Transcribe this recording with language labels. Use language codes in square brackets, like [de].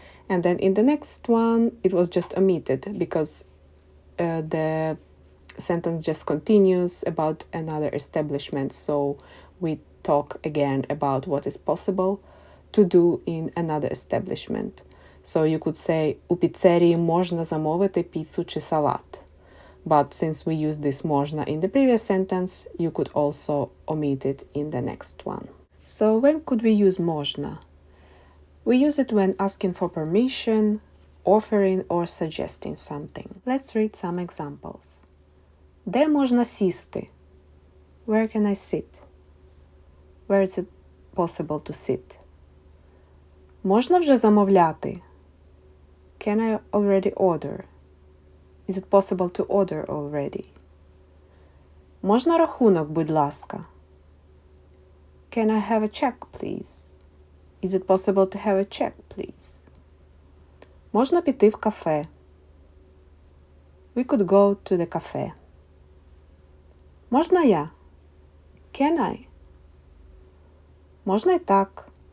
[en] And then in the next one, it was just omitted because the sentence just continues about another establishment. So we talk again about what is possible to do in another establishment. So you could say [uk] у піцерії можна замовити піцу чи салат. [en] But since we used this можна in the previous sentence, you could also omit it in the next one. So when could we use можна? We use it when asking for permission, offering or suggesting something. Let's read some examples. [uk] Де можна сісти? [en] Where can I sit? Where is it possible to sit? [uk] Можна вже замовляти? [en] Can I already order? Is it possible to order already? [uk] Можна рахунок, будь ласка? [en] Can I have a check, please? Is it possible to have a check, please? [uk] Можна піти в кафе? [en] We could go to the cafe. [uk] Можна я? [en] Can I? [uk] Можна й так.